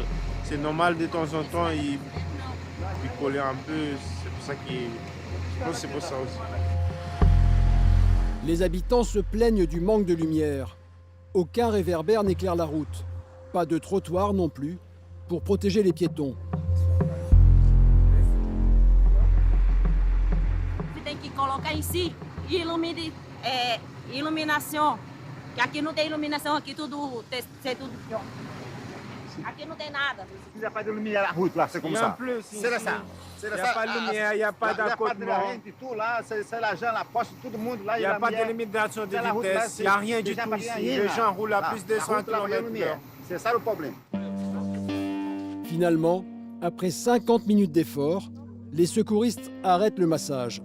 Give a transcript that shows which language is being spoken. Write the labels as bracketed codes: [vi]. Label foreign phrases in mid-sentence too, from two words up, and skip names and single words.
[fr] C'est normal de temps en temps, il picolait un peu, c'est pour ça je pense que c'est pour ça aussi. Les habitants se plaignent du manque de lumière. Aucun réverbère n'éclaire la route. Pas de trottoir non plus, pour protéger les piétons. [pt] Você tem que colocar ici, iluminação. Que aqui não tem iluminação, aqui c'est tudo. Aqui não tem nada. [fr] Il n'y a pas de lumière à la route, là, c'est comme ça. C'est ça. Il n'y a pas de lumière, il n'y a pas d'accotement. Tout là, c'est l'argent, la poche, tout le monde là. Il n'y a pas de limitation de vitesse, il n'y a rien du tout ici. Les gens roulent à plus de 100 km/h. C'est ça le problème. Finalement, après 50 minutes d'effort, les secouristes arrêtent le massage.